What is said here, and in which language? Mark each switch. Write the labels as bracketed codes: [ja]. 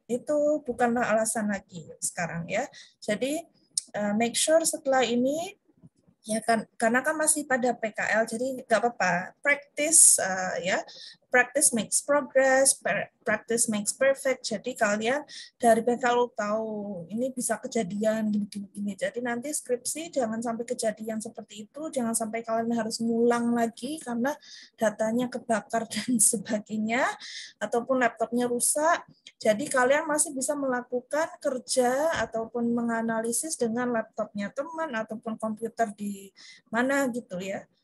[id] Itu bukanlah alasan lagi sekarang ya. Jadi make sure setelah ini ya kan, karena kan masih pada PKL, jadi nggak apa-apa, practice ya, [en] practice makes progress, practice makes perfect. [id] Jadi kalian dari kalau tahu ini bisa kejadian gini-gini. Jadi nanti skripsi jangan sampai kejadian seperti itu, jangan sampai kalian harus ngulang lagi karena datanya kebakar dan sebagainya, ataupun laptopnya rusak. Jadi kalian masih bisa melakukan kerja ataupun menganalisis dengan laptopnya teman ataupun komputer di mana gitu ya.